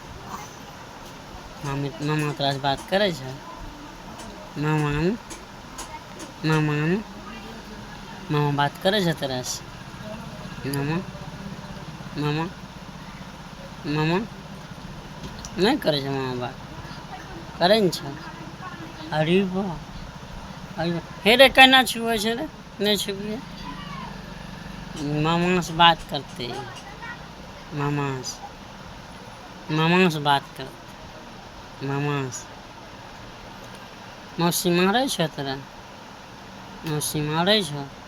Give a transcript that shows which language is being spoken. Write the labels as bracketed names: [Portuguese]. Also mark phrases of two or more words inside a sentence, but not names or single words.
[Maithili] मामा तोरा से बात करे छै मामा मामा मामा बात करे छै तोरा से मामा मामा मामा नहीं करे छै मामा बात करे न छै अरे वाह हे रे केना छुए छै रे नहीं छुए मामा से बात करते मामा से बात करते मामा से मौसी मारे छै तोरा मौसी मारे छो